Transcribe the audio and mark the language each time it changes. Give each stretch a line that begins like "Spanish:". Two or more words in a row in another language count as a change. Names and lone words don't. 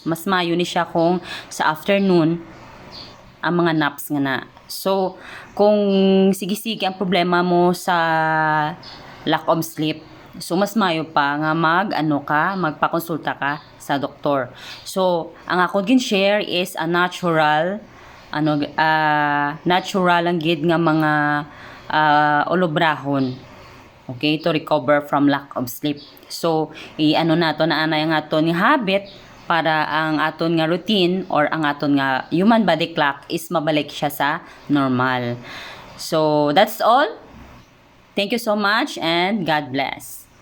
Hiligaynon: Mas mayo ni siya kung sa afternoon ang mga naps nga na. So, kung sige-sige ang problema mo sa
English: lack of sleep,
Hiligaynon: so mas mayo pa nga magpakonsulta ka sa doktor. So, ang ako gin share is a natural natural ang gid nga mga olobrahon.
English: Okay, to recover from lack of sleep. So,
Hiligaynon: nato na anay nga aton nga habit para ang aton nga routine or ang aton nga
English: human body clock
Hiligaynon: is mabalik siya sa normal.
English: So, that's all. Thank you so much and God bless.